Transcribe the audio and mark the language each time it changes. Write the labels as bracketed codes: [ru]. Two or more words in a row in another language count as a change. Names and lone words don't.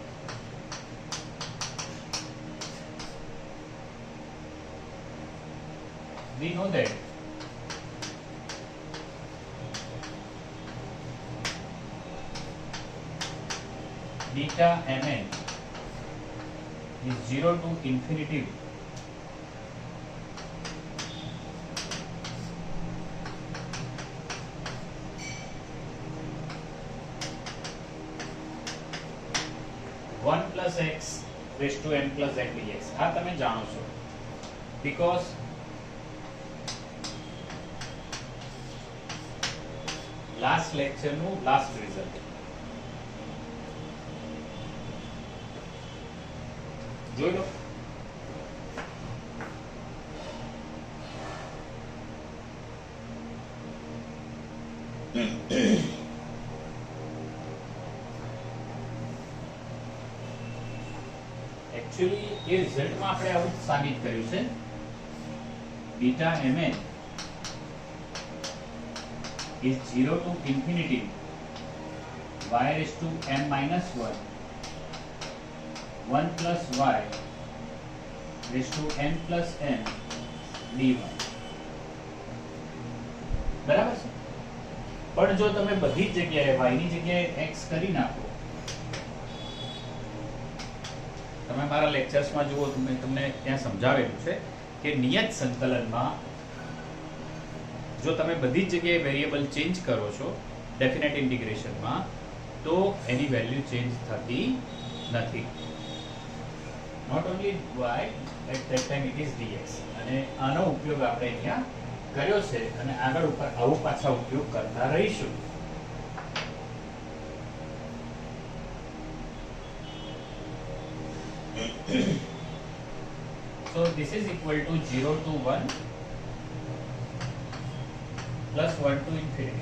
[en] We know that beta Mn is 0 to infinity one plus x raised to n plus n dx. [gu] આ તમે જાણો છો [en] because last lecture [gu] નું [en] last result [gu] જોઈ લો. [hi] एक्चुअली ये रिजल्ट में [gu] આપણે આવું સાબિત કર્યું છે બીટા mn [en] is 0 to infinity y raised to m minus 1 1 plus y raised to n plus n dy. [gu] બરાબર છે. પણ જો તમે બધી જ જગ્યાએ y ની જગ્યાએ x કરી નાખો, તમે મારા લેક્ચર્સમાં જુઓ, તમને ત્યાં સમજાવેલું છે કે નિયત સંકલનમાં જો તમે બધી જ જગ્યાએ [en] variable change [gu] કરો છો [en] definite integrationમાં, [gu] તો એની [en] value change [gu] થતી નથી. [en] Not only y at that time it is dx. [gu] અને આનો ઉપયોગ આપણે અહીંયા કર્યો છે અને આગળ ઉપર આવો પાછા ઉપયોગ કરતા રહીશું. [en] So this is equal to 0 to 1 plus 1 to infinity.